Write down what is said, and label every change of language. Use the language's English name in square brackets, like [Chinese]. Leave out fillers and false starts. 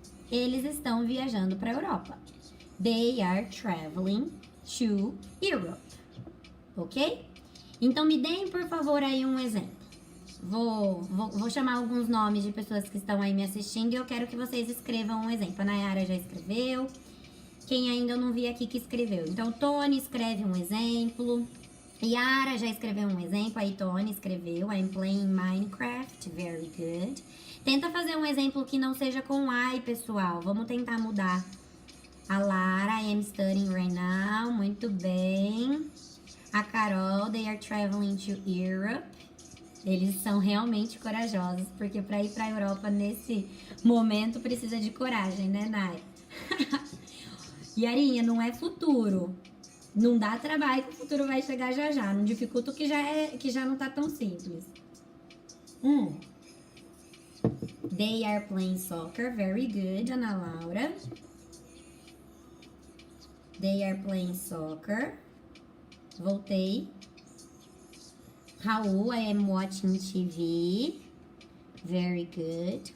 [Portuguese] Eles estão viajando para a Europa. [English] They are traveling to Europe. Ok? [Portuguese] Então, me deem, por favor, aí um exemplo. Vou chamar alguns nomes de pessoas que estão aí me assistindo e eu quero que vocês escrevam um exemplo. A Nayara já escreveu. Quem ainda eu não vi aqui que escreveu. Então, Tony escreve um exemplo. Yara já escreveu um exemplo. Aí, Tony escreveu. [English] I'm playing Minecraft. Very good. [Portuguese] Tenta fazer um exemplo que não seja com I, pessoal. Vamos tentar mudar. [English] A Lara, I am studying right now. [Portuguese] Muito bem. [English] A Carol, they are traveling to Europe. [Portuguese] Eles são realmente corajosos, porque para ir para a Europa nesse momento precisa de coragem, né, Nay? Yarinha, não é futuro. Não dá trabalho que o futuro vai chegar já já. Não dificulta o que já não tá tão simples. [English] They are playing soccer. Very good, Ana Laura. They are playing soccer. [Portuguese] Voltei. [English] Raul, I am watching TV. Very good.